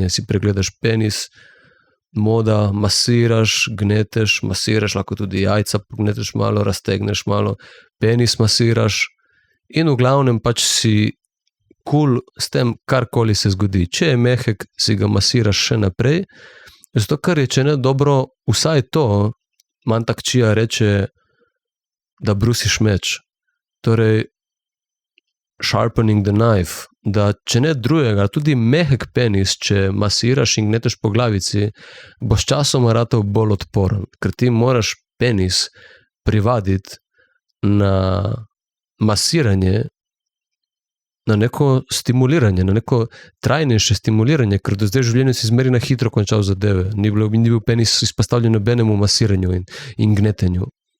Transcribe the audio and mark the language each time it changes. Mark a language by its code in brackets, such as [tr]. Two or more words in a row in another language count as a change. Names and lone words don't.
[sl] Si pregledaš penis, moda, masiraš, gneteš, masiraš, lahko tudi jajca pogneteš malo, raztegneš malo, penis masiraš in v glavnem pač si cool s tem, karkoli se zgodi. Če je mehek, si ga masiraš še naprej, zato ker je, če ne dobro, vsaj to, Mantak Chia reče, da brusiš meč. Torej, [en] sharpening the knife, [sl] da če ne drugega, tudi mehek penis, če masiraš in gneteš po glavici, boš časoma ratal bolj odporen, ker ti moraš penis privaditi na masiranje, na neko stimuliranje, na neko trajnejše stimuliranje, ker do zdaj v življenju si zmeri na hitro končal zadeve, ni bil penis izpostavljen nobenemu masiranju in gnetenju.